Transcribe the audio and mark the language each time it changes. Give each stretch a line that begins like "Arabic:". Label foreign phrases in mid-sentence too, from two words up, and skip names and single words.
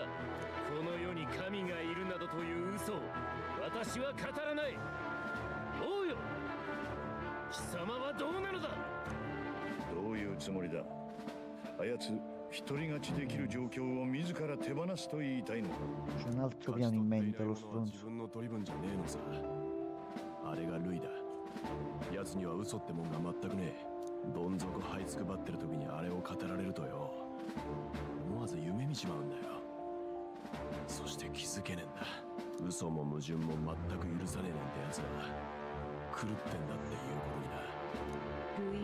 Japanese: この世に神がいるなどという嘘を私は語らない。王よ、貴様はどうなのだ。どういうつもりだ。あやつ一人勝ちできる状況を自ら手放すと言いたいのか。
Italian: C'è un altro piano in mente lo stronzo.
Japanese: 自分の取り分じゃねえのさ。あれがルイだ。奴には嘘ってもんが全くねえ。どん底這いつくばってる時にあれを語られるとよ、思わず夢見ちまうんだよ。そして気づけねえんだ。嘘も矛盾も全く許さねえなんて奴は狂ってんだっていうことにな。